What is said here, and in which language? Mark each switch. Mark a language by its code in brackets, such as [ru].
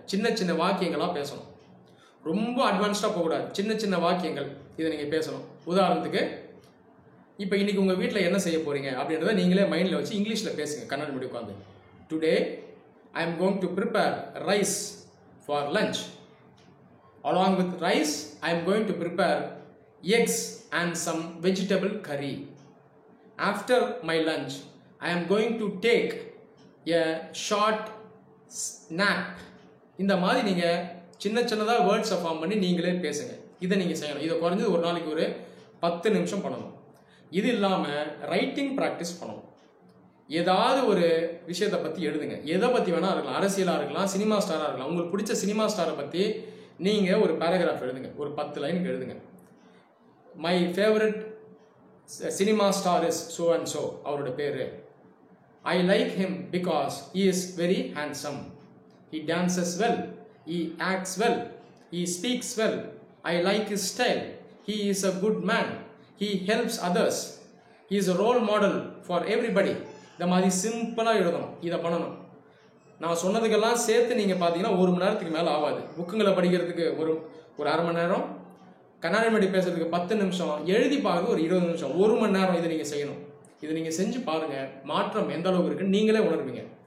[ta] சின்ன சின்ன வாக்கியங்களாக பேசணும், ரொம்ப அட்வான்ஸ்டாக போகக்கூடாது. சின்ன சின்ன வாக்கியங்கள் இதை நீங்கள் பேசணும். உதாரணத்துக்கு, இப்போ இன்றைக்கி உங்கள் வீட்டில் என்ன செய்ய போகிறீங்க அப்படின்றத நீங்களே மைண்டில் வச்சு இங்கிலீஷில் பேசுங்க கண்ணாடி முன்னாடி உட்காந்து. [en] Today I am going to prepare rice for lunch. Along with rice, I am going to prepare eggs and some vegetable curry. After my lunch, I am going to take a short nap. [ta] இந்த மாதிரி நீங்கள் சின்ன சின்னதாக வேர்ட்ஸை form பண்ணி நீங்களே பேசுங்க. இதை நீங்கள் செய்யணும். இதை குறைஞ்சது ஒரு நாளைக்கு ஒரு 10 நிமிஷம் பண்ணணும். இது இல்லாமல் ரைட்டிங் ப்ராக்டிஸ் பண்ணணும். ஏதாவது ஒரு விஷயத்தை பற்றி எழுதுங்க. எதை பற்றி வேணால் இருக்கலாம், அரசியலாக இருக்கலாம், சினிமா ஸ்டாராக இருக்கலாம். உங்களுக்கு பிடிச்ச சினிமா ஸ்டாரை பற்றி நீங்கள் ஒரு பேராகிராஃப் எழுதுங்க, ஒரு 10 லைனுக்கு எழுதுங்க. [en] my favourite cinema star is so and so, [ta] அவரோட பேர். [en] I like him because he is very handsome. He dances well. He acts well. He speaks well. I like his style. He is a good man. He helps others. He is a role model for everybody. [ta] இந்த மாதிரி சிம்பிளாக எழுதணும். இதை பண்ணணும். நான் சொன்னதுக்கெல்லாம் சேர்த்து நீங்கள் பார்த்தீங்கன்னா 1 மணி நேரத்துக்கு மேலே ஆகாது. புக்குங்களை படிக்கிறதுக்கு ஒரு அரை மணி நேரம், கண்ணாடி முன்னாடி பேசுறதுக்கு 10 நிமிஷம், எழுதி பார்க்க ஒரு 20 நிமிஷம், 1 மணி நேரம் இதை நீங்கள் செய்யணும். இதை நீங்கள் செஞ்சு பாருங்கள், மாற்றம் எந்த அளவுக்கு இருக்குன்னு நீங்களே உணர்வீங்க.